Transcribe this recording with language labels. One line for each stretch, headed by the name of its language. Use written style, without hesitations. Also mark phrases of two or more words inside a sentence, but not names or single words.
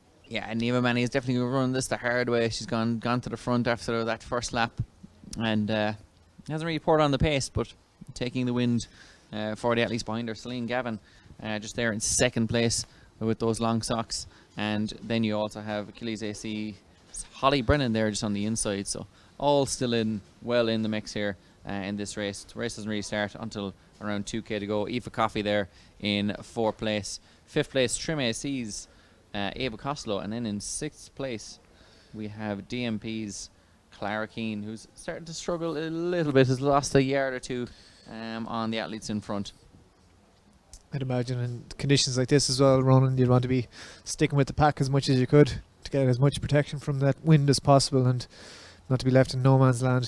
English: Yeah, and Niamh Manny is definitely going to run this the hard way. She's gone to the front after that first lap, and hasn't really poured on the pace, but taking the wind for the athletes behind her. Celine Gavin just there in second place with those long socks, and then you also have Achilles AC Holly Brennan there just on the inside. So all still well in the mix here in this race. The race doesn't really start until around 2k to go. Aoife Coffey there in fourth place. Fifth place Trim AC's Ava Costello, and then in sixth place we have DMP's Clara Keane, who's starting to struggle a little bit, has lost a yard or two on the athletes in front. I'd imagine in conditions like this as well, Ronan, you'd want to be sticking with the pack as much as you could to get as much protection from that wind as possible and not to be left in no man's land.